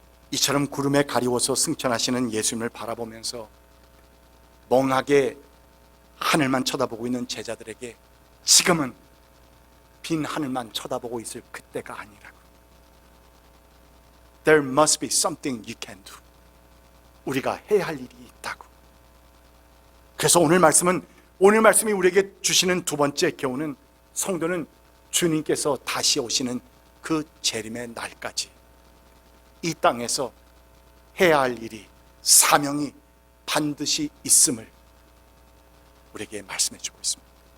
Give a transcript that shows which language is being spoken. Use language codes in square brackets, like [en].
[ko] 이처럼 구름에 가리워서 승천하시는 예수님을 바라보면서 멍하게 하늘만 쳐다보고 있는 제자들에게 지금은 빈 하늘만 쳐다보고 있을 그때가 아니라고. [en] There must be something you can do. [ko] 우리가 해야 할 일이 있다고. 그래서 오늘 말씀이 우리에게 주시는 두 번째 교훈은, 성도는 주님께서 다시 오시는 그 재림의 날까지 이 땅에서 해야 할 일이, 사명이 반드시 있음을 우리에게 말씀해 주고 있습니다.